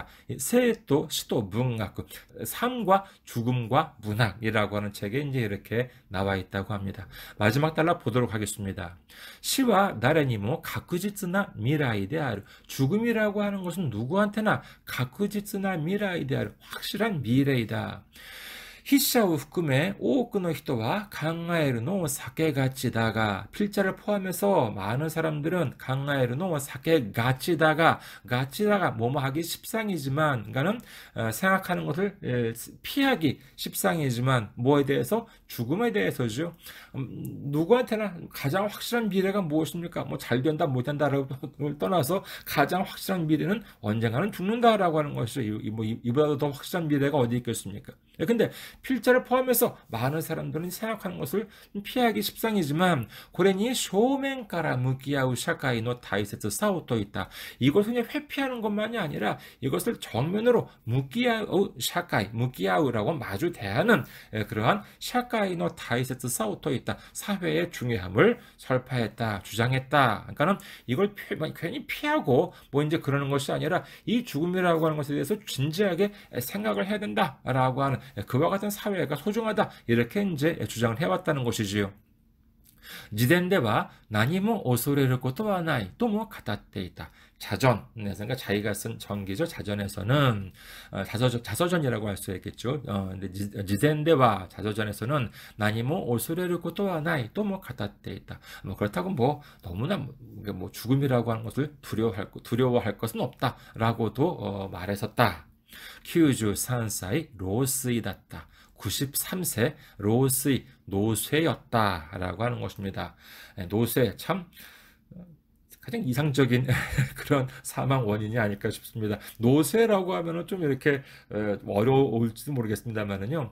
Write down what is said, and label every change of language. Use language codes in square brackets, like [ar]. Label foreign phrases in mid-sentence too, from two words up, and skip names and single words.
[ko] 세또 시도 문학, 삶과 죽음과 문학이라고 하는 책에 이제 이렇게 나와 있다고 합니다. 마지막 단락 보도록 하겠습니다. [ja] 死は誰にも確実な未来である, [ko] 죽음이라고 하는 것은 누구한테나 [ja] 確実な未来である, [ko] 확실한 미래이다. [ja] 筆者を含め多くの人は考えるのを避けがちだが, [ko] 필자를 포함해서 많은 사람들은 [ja] 考えるのを避けがちだが, [ko] 뭐뭐 하기 십상이지만, 그러니까는 생각하는 것을 피하기 십상이지만, 뭐에 대해서? 죽음에 대해서죠. 누구한테나 가장 확실한 미래가 무엇입니까? 뭐 잘 된다 못 된다라고 떠나서 가장 확실한 미래는 언젠가는 죽는다라고 하는 것이죠. 이보다 더 확실한 미래가 어디 있겠습니까? 근데 필자를 포함해서 많은 사람들은 생각하는 것을 피하기 십상이지만, [ja] これに正面から向き合う社会の大切さを説いた. [ko] 이것을 그냥 회피하는 것만이 아니라 이것을 정면으로 무기야우라고 마주 대하는 그러한 샤카이 [ja] 社会の大切さを説いた [ko] 사회의 중요함을 설파했다, 주장했다. 그러니까는 이걸 괜히 피하고 뭐 이제 그러는 것이 아니라 이 죽음이라고 하는 것에 대해서 진지하게 생각을 해야 된다라고 하는 그와 같은 사회가 소중하다 이렇게 이제 주장을 해왔다는 것이지요. [ja] 自伝では何も恐れることはないとも語っていた. [ko] 자전, 그러니까 자기가 쓴 전기죠. 자전에서는 자서전이라고 할 수 있겠죠. [ja] 근데 自伝では 자서전에서는 何も恐れることはないとも語っていた. [ko] 뭐 그렇다고 뭐 너무나 뭐 죽음이라고 하는 것을 두려워할 것은 없다라고도 말했었다. [ja] 93歳 老衰だった. [ko] 93세 로스의 노쇠였다라고 하는 것입니다. 노쇠 참 가장 이상적인 그런 사망 원인이 아닐까 싶습니다. 노쇠라고 하면은 좀 이렇게 어려울지도 모르겠습니다만은요.